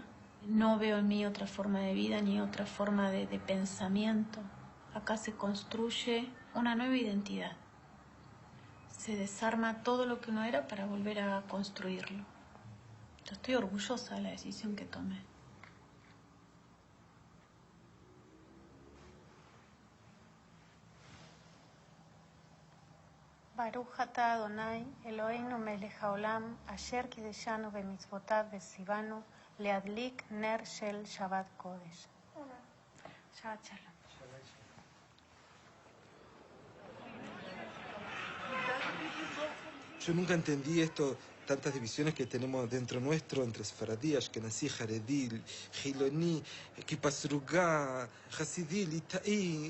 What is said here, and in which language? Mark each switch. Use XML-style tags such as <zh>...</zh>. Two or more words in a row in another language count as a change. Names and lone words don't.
<es>No veo en mí otra forma de vida ni otra forma de pensamiento. Acá se construye una nueva identidad. Se desarma todo lo que no era para volver a construirlo. Yo estoy orgullosa de la decisión que tomé.</es> <he>ברוך אתה אדוני, אלוהינו מלך העולם, אשר קידשנו במצוותיו וציוונו, להדליק נר של שבת קודש. שבת שלום.</he> <es>Yo nunca entendí esto, tantas divisiones que tenemos dentro nuestro, entre Sefaradí, Ashkenazí, Jaredí, Giloní, Kipasrugá, Hasidí, Litaí.</es>